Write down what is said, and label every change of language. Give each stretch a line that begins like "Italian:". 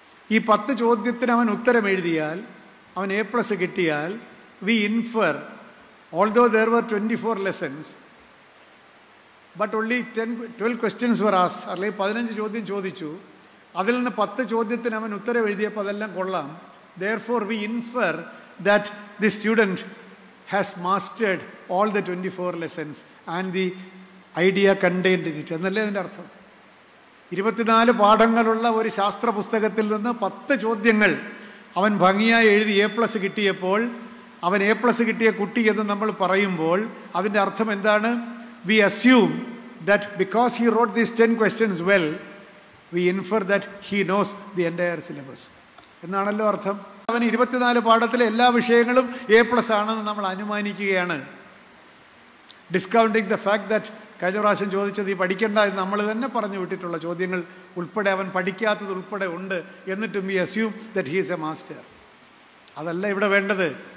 Malayalam: ഈ 10 ചോദ്യത്തിന് അവൻ ഉത്തരം എഴുതിയാൽ, അവൻ A+ കിട്ടിയാൽ,
English: we infer although there were 24 lessons but only 12 questions were asked,
Malayalam: അല്ലെങ്കിൽ 15 ചോദ്യം ചോദിച്ചു, അതിൽ നിന്ന് 10 ചോദ്യത്തിന് അവൻ ഉത്തരം എഴുതിയപ്പോൾ അതെല്ലാം കൊള്ളാം.
English: Therefore we infer that the student has mastered all the 24 lessons and the idea contained in it
Malayalam: എന്നല്ലേ അതിൻ്റെ അർത്ഥം. 24 പാഠങ്ങളുള്ള ഒരു ശാസ്ത്ര പുസ്തകത്തിൽ നിന്ന് 10 ചോദ്യങ്ങൾ അവൻ ഭംഗിയായി എഴുതി A+ കിട്ടിയപ്പോൾ, അവൻ A+ കിട്ടിയ കുട്ടി എന്ന് നമ്മൾ പറയുമ്പോൾ അതിൻ്റെ അർത്ഥം എന്താണ്?
English: We assume that because he wrote these 10 questions well, we infer that he knows the entire syllabus
Malayalam: എന്നാണല്ലോ അർത്ഥം. അവൻ 24 പാഠത്തിലെ എല്ലാ വിഷയങ്ങളും A+ ആണെന്ന് നമ്മൾ അനുമാനിക്കുകയാണ്.
English: discounting the fact that
Malayalam: കഴിഞ്ഞ പ്രാവശ്യം ചോദിച്ചത് ഈ പഠിക്കേണ്ട എന്ന് നമ്മൾ തന്നെ പറഞ്ഞു വിട്ടിട്ടുള്ള ചോദ്യങ്ങൾ ഉൾപ്പെടെ അവൻ പഠിക്കാത്തത് ഉൾപ്പെടെ ഉണ്ട്.
English: എന്നിട്ടും we assume that he is a master.
Malayalam: അതല്ല ഇവിടെ വേണ്ടത്.